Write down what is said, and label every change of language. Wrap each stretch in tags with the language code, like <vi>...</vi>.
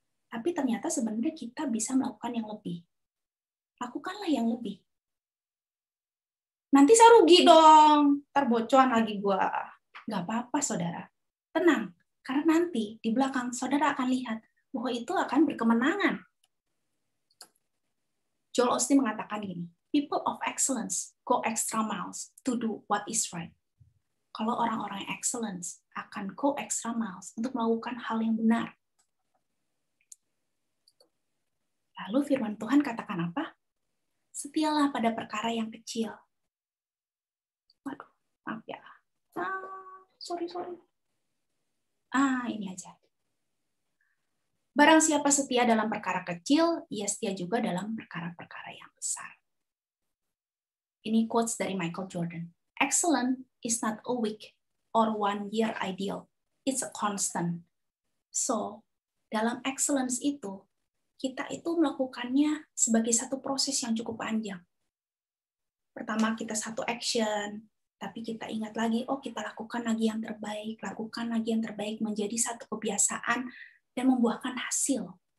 <id>Tapi ternyata sebenarnya kita bisa melakukan yang lebih. Lakukanlah yang lebih. Nanti saya rugi dong, terbocoran lagi gua. Nggak apa-apa, saudara. Tenang, karena nanti di belakang saudara akan lihat bahwa itu akan berkemenangan.</id> <en>Joel Osteen</en> <id>mengatakan gini,</id> <en>people of excellence go extra miles to do what is right.</en> <id>Kalau orang-orang yang excellence akan</id> <en>go extra miles</en> <id>untuk melakukan hal yang benar. Lalu firman Tuhan katakan apa? Setialah pada perkara yang kecil. Waduh, maaf ya. Sorry. Ini aja. Barang siapa setia dalam perkara kecil, ia setia juga dalam perkara-perkara yang besar. Ini quotes dari Michael Jordan.</id> <en>Excellent is not a week or 1 year ideal. It's a constant.</en> <id>So, dalam excellence itu, kita itu melakukannya sebagai satu proses yang cukup panjang. Pertama kita satu action, tapi kita ingat lagi, oh kita lakukan lagi yang terbaik menjadi satu kebiasaan dan membuahkan hasil.</id>